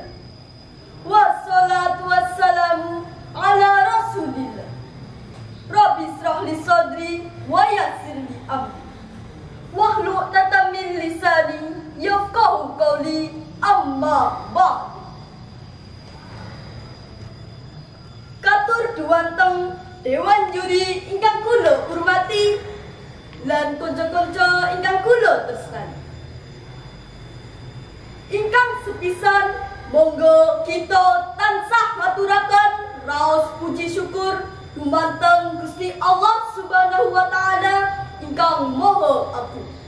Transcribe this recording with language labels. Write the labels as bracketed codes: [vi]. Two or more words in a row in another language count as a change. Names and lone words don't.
[ar] والصلاة والسلام على رسول الله. رب اشرح لي صدري ويسر لي أمري. واحلل عقدة من لساني يفقهوا قولي، أما بعد. [jv] Katur duwanteng dewan juri ingkang kula hormati lan kanca-kanca ingkang kula tresnani. Ingkang sepisan monggo kita tansah ngaturaken raos puji syukur dumateng Gusti Allah [ar] سبحانه وتعالى [jv] ingkang Maha Agung,